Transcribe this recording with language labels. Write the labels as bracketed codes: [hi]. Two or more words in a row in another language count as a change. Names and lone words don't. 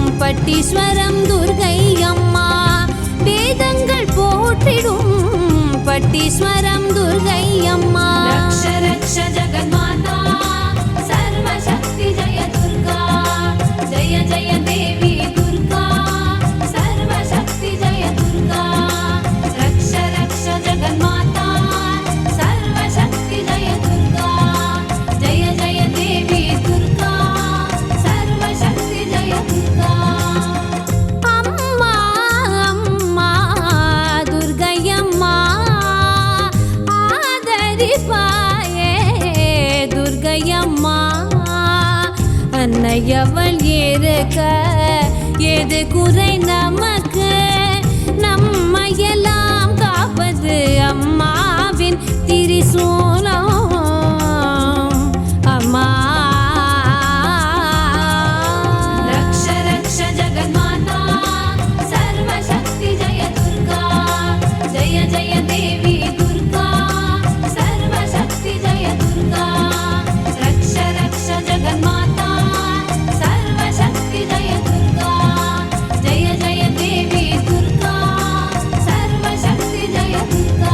[ta] பட்டீஸ்வரம் துர்க்கை அம்மா வேதங்கள் போற்றிடும் பட்டீஸ்வரம் துர்க்கை அம்மா [sa] रक्ष रक्ष जगन्माता सर्वशक्ति जय दुर्गा जय जय देवी दुर्गा सर्वशक्ति जय दुर्गा रक्ष रक्ष जगन्माता सर्वशक्ति जय दुर्गा जय जय देवी दुर्गा सर्वशक्ति जय दुर्गा [ta] அம்மா அம்மா துர்க்கை அம்மா ஆதரிப்பாயே துர்க்கை அம்மா அன்னையவள் இருக்க எது குறை நமக்கு நம்மையெல்லாம் காப்பது அம்மாவின் திரிசூலம் அம்மா [sa] रक्ष रक्ष जगन्माता सर्वशक्ति जय दुर्गा जय जय देवी दुर्गा सर्वशक्ति जय दुर्गा रक्ष रक्ष जगन्माता सर्वशक्ति जय दुर्गा जय जय देवी दुर्गा सर्वशक्ति जय दुर्गा